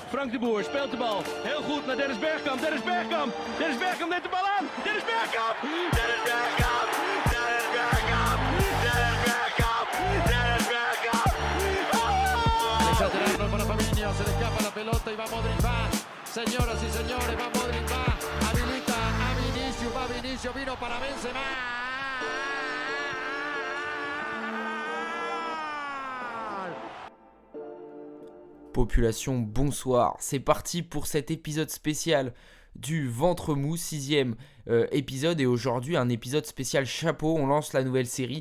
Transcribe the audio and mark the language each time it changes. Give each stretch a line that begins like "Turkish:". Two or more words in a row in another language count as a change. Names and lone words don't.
Dutch: Frank de Boer speelt de bal. Heel goed naar Dennis Bergkamp. Dennis Bergkamp. Dennis Bergkamp neemt de bal aan. Dennis Bergkamp. Dennis Bergkamp. Dennis Bergkamp. Dennis Bergkamp. Dennis Bergkamp.
Spanish: Exagerarlo para Fabinho. Se le escapa la pelota y va Modric. Va. Señoras y señores, va Modric. Va. Habilita a Vinicius. Va Vinicius. Vino para Benzema.
French: Population, bonsoir. C'est parti pour cet épisode spécial du Ventre Mou, 6ème épisode. Et aujourd'hui, un épisode spécial chapeau. On lance la nouvelle série.